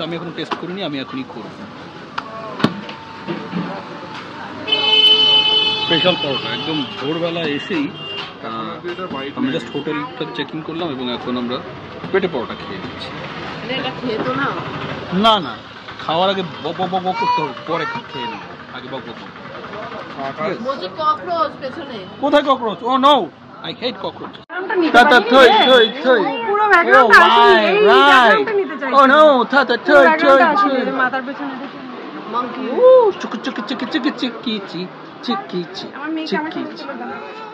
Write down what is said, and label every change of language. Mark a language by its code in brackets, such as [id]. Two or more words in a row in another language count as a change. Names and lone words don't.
[bn] আমি এখন টেস্ট করিনি, আমি এখনই করব। স্পেশাল পরোটা, একদম ভোরবেলা এসেই আমি জাস্ট হোটেলটা চেকিং করলাম এবং এখন আমরা পেটে পরোটা খেয়ে নিচ্ছি। না না, খাওয়ার আগে বক বক বক করতে হবে, পরে খেয়ে নেব। আগে বক বক। কোথায় ককরোচ? [en] oh no, I hate cockroaches. Tata toy toy toy. Oh my right. Oh no, tata toy toy toy. [bn] মাথার পেছনে দেখে monkey. Ooh, chuk chuk chuk chuk chuk chuk chuk chuk chuk chuk.